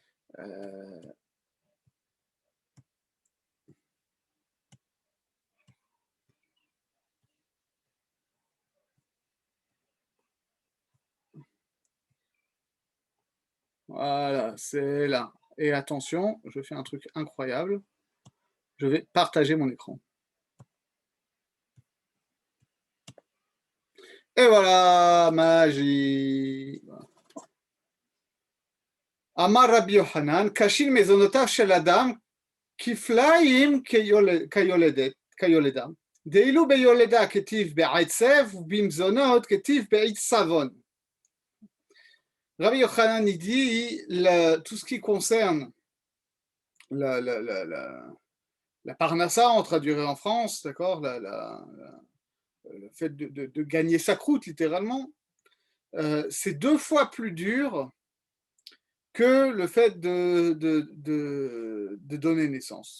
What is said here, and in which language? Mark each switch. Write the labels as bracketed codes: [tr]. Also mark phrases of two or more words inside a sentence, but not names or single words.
[fr] Voilà, c'est là. Et attention, je fais un truc incroyable. Je vais partager mon écran. Et voilà, magie. [he] אמר רבי יוחנן קשין מזונותיו של אדם כפליים כיולדה. [arc] דאילו ביולדה כתיב בעצב במזונות כתיב בעצבון. [fr] Rabbi Yochanan il dit tout ce qui concerne la parnassa, on traduirait en France, d'accord, le fait de gagner sa croûte, littéralement, c'est 2 fois plus dur que le fait de donner naissance.